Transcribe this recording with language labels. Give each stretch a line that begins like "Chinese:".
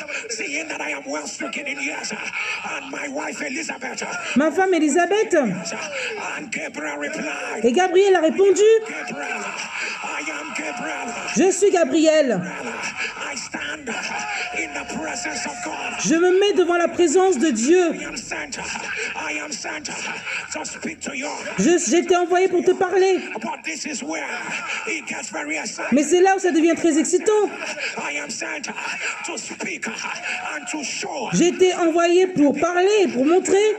English: Seeing that I am well stricken in years, and my wife Elizabeth,
French: ma femme Élisabeth.
English: and Gabriel replied,
French: Et Gabriel a répondu,
English: Gabriel, I am Gabriel.
French: je suis Gabriel.
English: I stand in the presence of God.
French: Je me mets devant la présence de Dieu.
English: I am sent to speak to you.
French: J'ai été envoyé pour te parler.
English: But this is where it gets very exciting.
French: Mais c'est là où ça devient très excitant.
English: I am sent to speak and to show.
French: J'ai été envoyé pour parler, pour montrer.